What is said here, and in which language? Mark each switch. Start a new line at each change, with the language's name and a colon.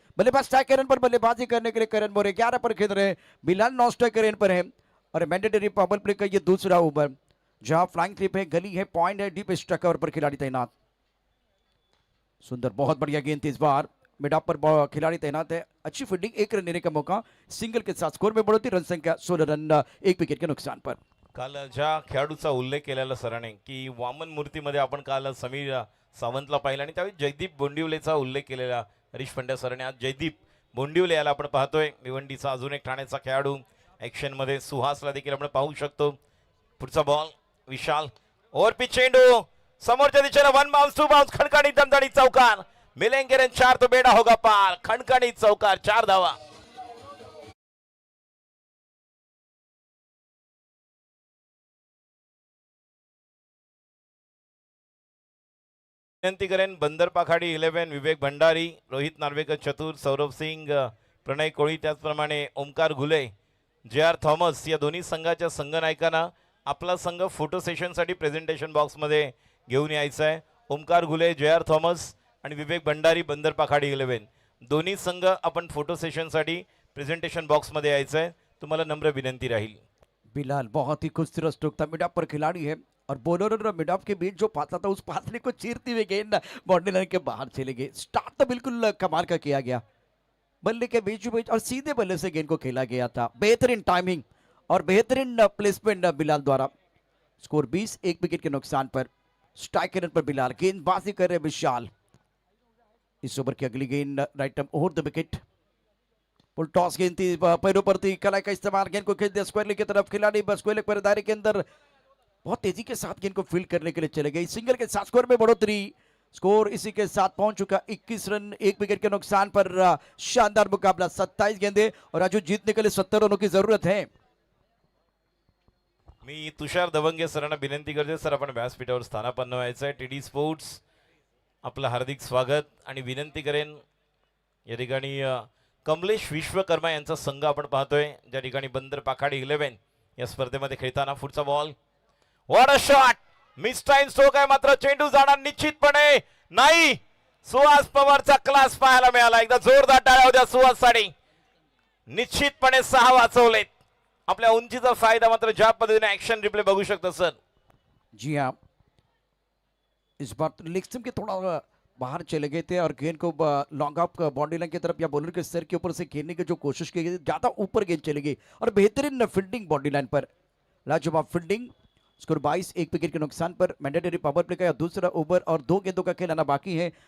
Hindi: बल्लेबाज strike run पर बल्लेबाजी करने के लिए करण मोरे 11 पर खेल रहे हैं. बिलाल नॉन स्ट्राइक रन पर है और मैंडेटरी पावर प्ले का ये दूसरा ओवर जहां फ्लाइंग ट्रिप है, गली है, पॉइंट है, डीप स्ट्राइक कवर पर खिलाड़ी तैनात. सुंदर, बहुत बढ़िया गेंद थी इस बार. मिड ऑफ पर खिलाड़ी तैनात है. अच्छी फील्डिंग, 1 रन लेने का मौका. सिंगल के साथ स्कोर में बढ़ोतरी. रन संख्या 16 रन 1 विकेट के नुकसान पर.
Marathi: काल ज्या खेळाडूचा उल्लेख केलेला सरांनी की वामन मूर्तीमध्ये आपण काल समीर सावंतला पाहिलं आणि त्यावेळी जयदीप बोंडिवलेचा उल्लेख केलेला हरीश पंड्या सरांनी. आज जयदीप बोंडिवले याला आपण पाहतोय. भिवंडीचा अजून एक ठाण्याचा खेळाडू. ॲक्शनमध्ये सुहासला देखील आपण पाहू शकतो. पुढचा बॉल विशाल. ओव्हर पिच चेंडू समोरच्या दिशेने 1 बाउंस 2 बाउंस. खणखणी दणदणीत चौकार.
Hindi: मिलेंगे रन 4 तो बेडा होगा पार.
Marathi: खणखणीत चौकार, 4 धावा. विनंती करेन बंदर पाखाडी 11 विवेक भंडारी, रोहित नार्वेकर चतुर, सौरभ सिंग, प्रणय कोळी, त्याचप्रमाणे ओमकार घुले, JR थॉमस या दोन्ही संघाच्या संघनायकांना आपला संघ फोटो सेशनसाठी प्रेझेंटेशन बॉक्समध्ये घेऊन यायचा आहे. ओमकार घुले, JR थॉमस आणि विवेक भंडारी बंदर पाखाडी 11 दोन्ही संघ आपण फोटो सेशनसाठी प्रेझेंटेशन बॉक्समध्ये यायचं आहे. तुम्हाला नम्र विनंती राहील.
Hindi: बिलाल बहुत ही खूबसूरत स्ट्रोक था. मिड ऑफ पर खिलाड़ी है और बॉलर और मिड ऑफ के बीच जो फासला था उस फासले को चीरती हुई गेंद बाउंड्री लाइन के बाहर चले गई. स्टार्ट तो बिल्कुल कमाल का किया गया. बल्ले के बीच बीच और सीधे बल्ले से गेंद को खेला गया था. बेहतरीन टाइमिंग और बेहतरीन प्लेसमेंट बिलाल द्वारा. स्कोर 20 1 विकेट के नुकसान पर. स्ट्राइक रन पर बिलाल. गेंदबाजी कर रहे विशाल. इस ओवर की अगली गेंद right arm over the wicket. Full toss गेंद थी, पैरों पर थी, कलाई का इस्तेमाल. गेंद को खेल दिया स्क्वायर लेग की तरफ. खिलाड़ी स्क्वायर लेग पर दायरे के अंदर बहुत तेजी के साथ गेंद को फील्ड करने के लिए चले गए. सिंगल के साथ स्कोर में बढ़ोतरी. स्कोर इसी के साथ पहुंच चुका 21 रन 1 विकेट के नुकसान पर. शानदार मुकाबला. 27 गेंदे और राजू जीतने के लिए 70 रनों की जरूरत है.
Marathi: मी तुषार दवंगे सरांना विनंती करते सर आपण व्यासपीठावर स्थानापन्न व्हायचं आहे. TD स्पोर्ट्स आपलं हार्दिक स्वागत आणि विनंती करेन या ठिकाणी कमलेश विश्वकर्मा यांचा संघ आपण पाहतोय ज्या ठिकाणी बंदर पाखाडी 11 या स्पर्धेमध्ये खेळताना. पुढचा ball
English: What a shot.
Marathi: Miss time stroke आहे मात्र चेंडू जाणार निश्चितपणे नाही. सुहास पवारचा क्लास पाहायला मिळाला. एकदा जोरदार टाळ्या होत्या सुहाससाठी. निश्चितपणे 6 वाचवलेत. आपल्या उंचीचा फायदा मात्र ज्या पद्धतीने ऍक्शन रिप्ले बघू शकता सर.
Hindi: जी हाँ, इस बार तो लेग स्टंप के थोड़ा बाहर चले गए थे और गेंद को लॉन्ग ऑफ बाउंड्री लाइन की तरफ या बॉलर के सर के ऊपर से खेलने की जो कोशिश की गई, ज्यादा ऊपर गेंद चली गई और बेहतरीन फील्डिंग बाउंड्री लाइन पर. लाजवाब फील्डिंग. स्कोर 22 1 विकेट के नुकसान पर. मैंडेटरी पावर प्ले का दूसरा ओवर और 2 गेंदों का खेल आना बाकी है.